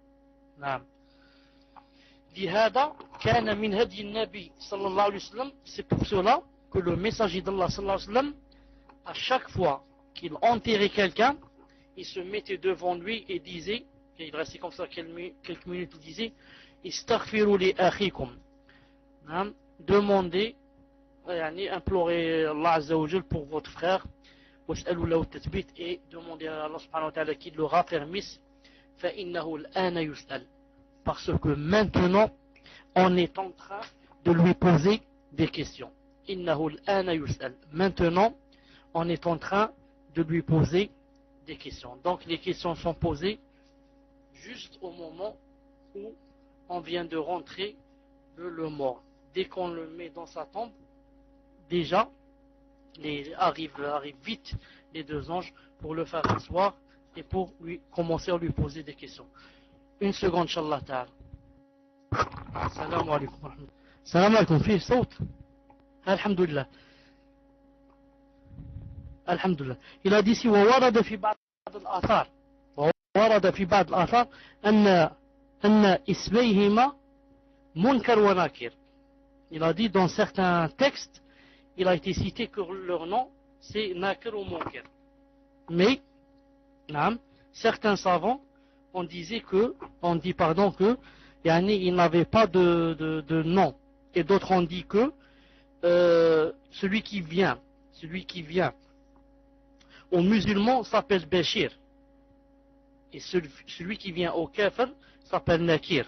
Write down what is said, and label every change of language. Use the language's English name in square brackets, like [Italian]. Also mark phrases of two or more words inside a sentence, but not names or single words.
[French] C'est pour cela que le messager d'Allah [Arabic] صلى الله عليه وسلم, [French] à chaque fois qu'il enterrait quelqu'un, il se mettait devant lui et disait, et il restait comme ça quelques minutes, il disait [Arabic] استغفروا لأخيكم. [French] Demandez, implorez Allah [Arabic] عز وجل [French] pour votre frère, [Arabic] واسألوا له التثبيت, [French] et demandez à Allah [Arabic] سبحانه وتعالى [French] qu'il le raffermisse, [Arabic] فإنه الآن يسأل, [French] parce que maintenant on est en train de lui poser des questions. [Arabic] إنه الآن يسأل, [French] maintenant on est en train de lui poser des questions. Donc les questions sont posées juste au moment où on vient de rentrer le mort. Dès qu'on le met dans sa tombe, déjà arrivent vite les deux anges pour le faire asseoir et pour commencer à lui poser des questions. Une seconde, [Arabic] إن شاء الله تعالى. سلام عليكم. سلام عليكم، في صوت. الحمد لله. Alhamdulillah. [French] Il a dit ici, [Arabic] وورد في بعض الآثار وورد في بعض الآثار أن اسميهما منكر ونكير. [French] Il a dit dans certains textes, il a été cité que leur nom c'est Nakir ou Munkar. Mais certains savants on dit que il n'avait pas de nom, et d'autres ont dit que celui qui vient aux musulmans s'appelle Bashir, et celui qui vient au Kafir s'appelle Nakir.